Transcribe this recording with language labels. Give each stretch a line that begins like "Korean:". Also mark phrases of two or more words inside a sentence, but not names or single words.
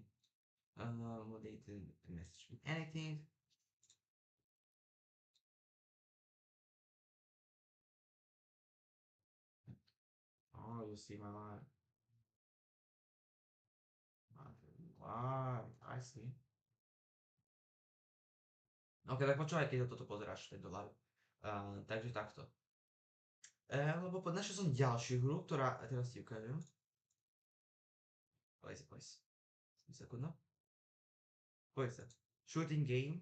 English: Well, they didn't message me anything. Oh, you see my line. I see.
Slovak: Ok, tak počúvaj, keď toto pozeráš, tento live. Takže takto. Lebo našiel som ďalšiu hru, ktorá, teraz ti ukážem. Please. Sekundu. Poď sa.
English: Shooting game.